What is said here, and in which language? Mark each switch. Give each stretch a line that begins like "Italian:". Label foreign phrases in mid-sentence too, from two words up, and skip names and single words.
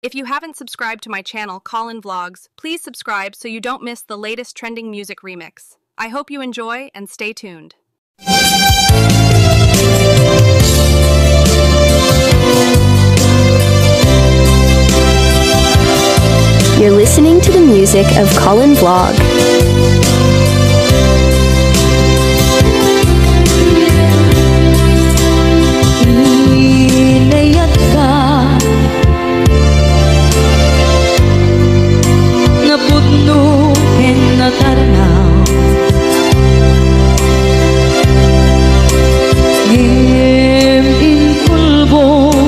English: If you haven't subscribed to my channel, Colin Vlogs, please subscribe so you don't miss the latest trending music remix. I hope you enjoy and stay tuned. You're listening to the music of Colin Vlog.
Iloko: Inayat ka napudno ken natarnaw ngem in pulbo